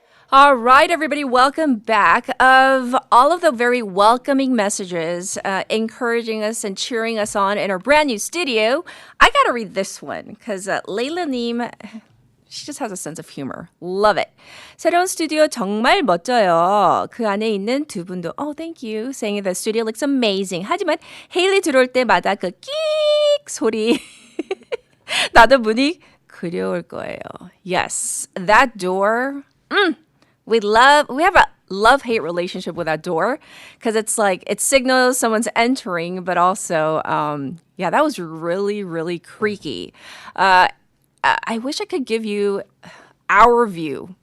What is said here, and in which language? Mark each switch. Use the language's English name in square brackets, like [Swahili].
[English] All right, everybody, welcome back. Of all of the very welcoming messages encouraging us and cheering us on in our brand new studio, I got to read this one because Layla-님, she just has a sense of humor. Love it. [Korean] 새로운 스튜디오 정말 멋져요. 그 안에 있는 두 분도 [English] thank you. Saying the studio looks amazing. [Korean] 하지만 헤일리 들어올 때마다 그 끽 소리 나도 문이 그려올 거예요. [English] Yes, that door. We have a love-hate relationship with that door because it's like it signals someone's entering, but also, that was really, really creaky. I wish I could give you our view.